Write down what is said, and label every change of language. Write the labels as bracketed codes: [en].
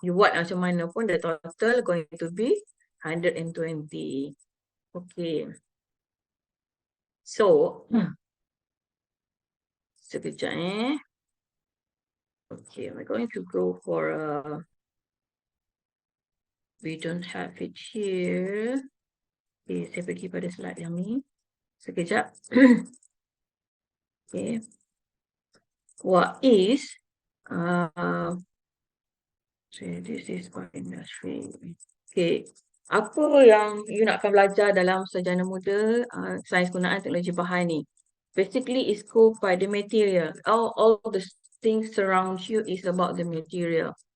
[en] You [ms] buat macam mana pun, [en] the total going to be 120. Okay. So, sekejap Okay, we're going to go for we don't have it here. [ms] Okay, saya pergi pada slide yang ni. Sekejap. Okay. [en] What is this is for industry. Okay. [ms] Apa yang you nakkan belajar dalam sarjana muda sains gunaan teknologi bahan ni? [en] Basically, it's go by the material. All the things surround you is about the material.